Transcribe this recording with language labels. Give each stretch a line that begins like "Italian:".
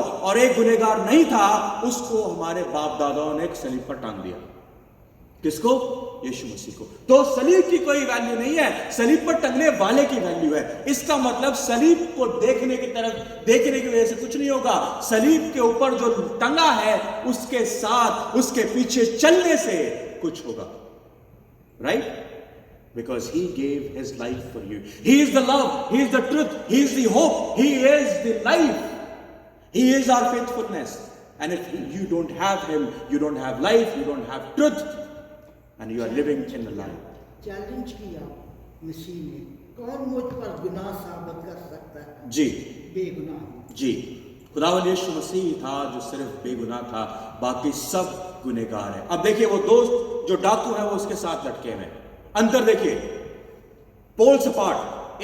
Hindi: और एक गुनहगार नहीं था, उसको हमारे बाप दादाओं ने एक सलीब पर टांग दिया. किसको? यीशु मसीह को. तो सलीब की कोई वैल्यू नहीं है, सलीब पर टंगने वाले की वैल्यू है. इसका मतलब सलीब को देखने की वजह से कुछ नहीं होगा. सलीब के ऊपर जो टंगा है उसके साथ, उसके पीछे चलने से कुछ होगा. Right?
English: Because he gave his life for you. He is the love, he is the truth, he is the hope, he is the life, he is our faithfulness. And if you don't have him, you don't have life, you don't have truth, and you are living in a lie.
Hindi: Challenge किया मसीह ने, कौन मुझ पर गुनाह साबित कर सकता है? जी, बेगुनाह. जी. खुदावंद यीशु मसीह था जो सिर्फ बेगुनाह था, बाकी सब गुनहगार है. अब देखिए, वो दोस्त जो डाकू है वो उसके साथ लटके हुए हैं. अंतर देखिए, पोल्स अपार्ट.